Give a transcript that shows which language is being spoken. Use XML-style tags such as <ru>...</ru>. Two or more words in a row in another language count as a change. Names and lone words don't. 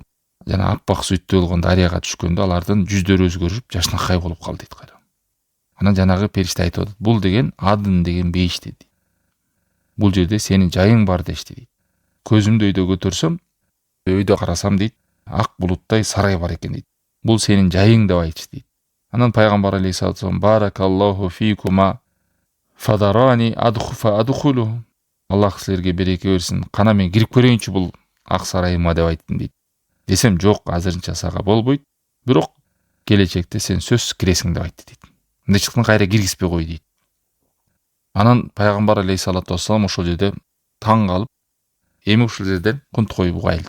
<ky>Жана аппак сүттөй болгон дарыяга түшкөндө алардын жүздөрү өзгөрүп, жашынакай болуп калды дейт кайра. Анан жанагы периште айтып атат, бул деген Адын деген бейиш дейт. Бул жерде сенин жайың бар дешти дейт. Көзүмдү өйдө көтөрсөм, өйдө карасам дейт, ак булуттай сарай бар экен дейт. Бул сенин жайың деп айтышты дейт. Анан пайгамбар</ky> <ar>عليه الصلاة والسلام، بارك الله فيكما فذراني أدخل.</ar> <ky>Аллах силерге береке берсин. Кана мен кирип көрөйүнчү бул ак сарайыма деп айттым дейт. Десем, жок, азырынча сага болбойт. Бирок келечекте сен сөзсүз киресиң деп айтты дейт. Мындай чыккан кайра киргизбей кой дейт. Анан пайгамбар</ky> <ar>عليه الصلاة والسلام</ar> <ky>ошол жерде таң калып, эми ушул жерден кунткой бугайлы.</ky>